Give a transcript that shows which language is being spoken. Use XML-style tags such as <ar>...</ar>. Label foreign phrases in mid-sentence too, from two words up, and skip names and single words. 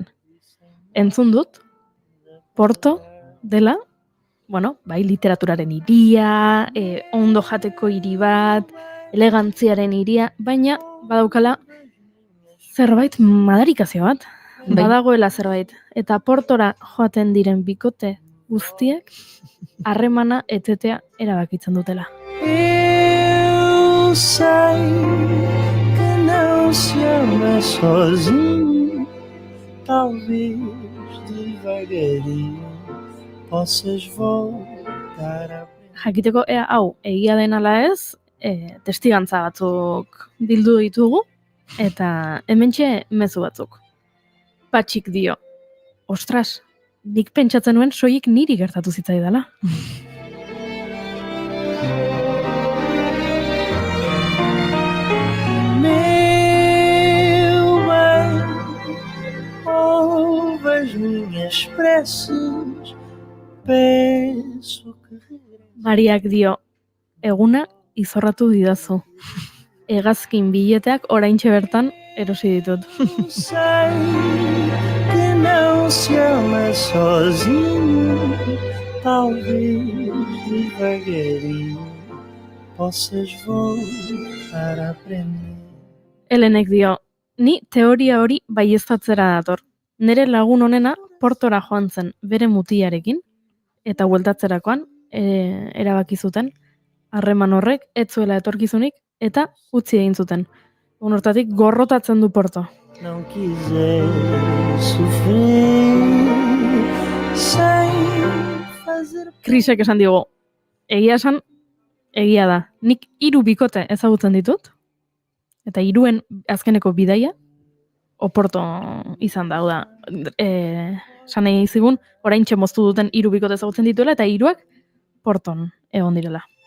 <eu>Entzun dut, Porto dela, bai, literaturaren hiria, ondo jateko hiri bat, elegantziaren hiria, baina badaukala zerbait madarikazio bat. Badagoela zerbait. Eta Portora joaten diren bikote guztiek harremana etetea erabakitzen dutela.</eu> <pt>Eu sei que não se ama sozinho, talvez devagarinho possas voltar a...</pt> <eu>Jakiteko ea hau egia den ala ez, testigantza batzuk bildu ditugu, eta hementxe mezu batzuk. Patxik dio, ostras, nik pentsatzen nuen soilik niri gertatu zitzaidala.</eu> <pt>Meu bem, ouve as minhas preces, peço que...</pt> <eu>Mariak dio, eguna izorratu didazu. Hegazkin bileteak oraintxe bertan erosi ditut.</eu> <pt>Sei que não se ama sozinho, talvez devagarinho possas voltar a aprender.</pt> <eu>Helenek dio, ni teoria hori baieztatzera dator. Nere lagun honena Portora joan zen bere mutiarekin, eta bueltatzerakoan erabaki zuten harreman horrek ez zuela etorkizunik eta utzi egin zuten. Hortatik gorrotatzen du Porto.</eu> <pt>Não quiser sofrer sem fazer.</pt> <eu>Krisek esan digu, egia esan, egia da. Nik 3 bikote ezagutzen ditut, eta 3en azkeneko bidaia, Oporto izan da, hau da. Esan nahi zigun, oraintxe moztu duten 3 bikote ezagutzen dituela, eta 3ak Porton egon direla.</eu>